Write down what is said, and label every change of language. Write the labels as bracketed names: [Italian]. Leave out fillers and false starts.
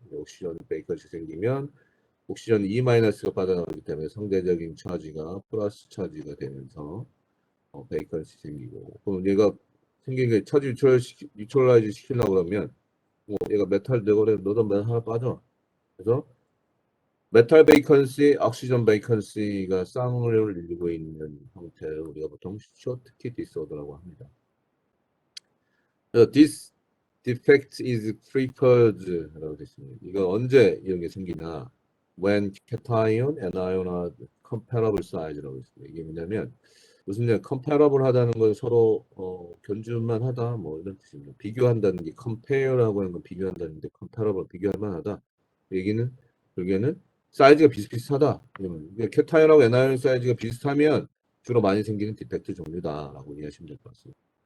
[Korean] 옥시전 베이컨이 생기면 옥시전 E-가 빠져나가기 때문에 상대적인 차지가 플러스 차지가 되면서 베이컨이 생기고 그럼 얘가 생긴 게 차지 유틸라이즈 시키려고 그러면 얘가 메탈 되거래 너도 메탈 하나 빠져. 그래서 메탈 베이컨시, 옥시전 베이컨시가 쌍을 이루고 있는 형태를 우리가 보통 쇼트키 디스오더라고 합니다. [English] This defect is preferred [Korean] 라고 되어 있습니다. 이거 언제 이런 게 생기나? [English] When cation and ion are comparable size [Korean] 라고 있습니다. 이게 뭐냐면 무슨 얘기? comparable 하다는 건 서로 견줄만 하다 뭐 이런 뜻입니다. 비교한다는 게 compare라고 하는 건 비교한다는데 comparable 비교할 만하다. 얘기는 결국에는 사이즈가 비슷비슷하다. 그러면 캡타이언하고 애나이온 사이즈가 비슷하면 주로 많이 생기는 디펙트 종류다라고 이해하시면 될 것 같습니다.